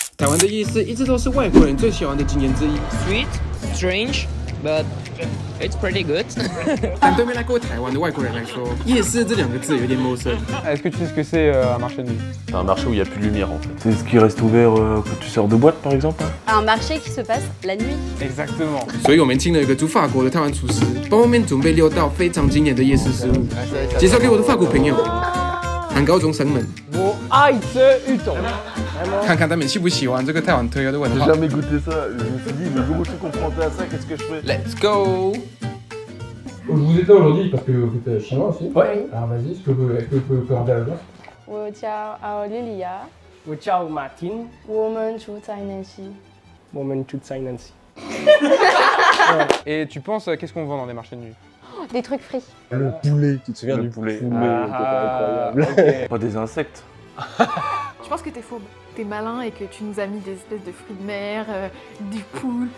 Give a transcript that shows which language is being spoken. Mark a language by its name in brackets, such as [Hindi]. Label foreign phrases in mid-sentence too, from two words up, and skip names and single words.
[Chinese] 台湾的夜市一直都是外国人最喜欢的景点之一。 [English] Sweet, strange, but it's pretty good. [Chinese] 但对没来过台湾的外国人来说，夜市这两个字有点陌生。 [French] Est-ce que tu sais ce que c'est un marché de nuit? C'est un marché où il n'y a plus de lumière en fait. C'est ce qui reste ouvert quand tu sors de boîte par exemple. Un marché qui se passe la nuit. Exactement. [Chinese] 所以我们请了一个住法国的台湾厨师，帮我们准备6道非常经典的夜市食物，介绍给我的法国朋友，喊高中生们，看看他们喜不喜欢这个台湾特有的文 [French] J'ai [Chinese] 化。 [French] jamais goûté ça. Je me suis dit, le jour où je suis confronté à ça, qu'est-ce que je fais? [English] Let's go! [French] Vous êtes là aujourd'hui parce que vous êtes chinois aussi. Oui. Alors vas-y, est-ce que vous pouvez présenter la place? [Chinese] 我叫奥莉莉亚，我叫马丁，我们住在南溪。我们住在南溪。 [French] Et tu penses, qu'est-ce qu'on vend dans des marchés de nuit? Des trucs frits. Le poulet. Tu te souviens du poulet? Incroyable. Pas des insectes. Je pense que t'es fourbe. T'es malin et que tu nous as mis des espèces de fruits de mer, du poulpe.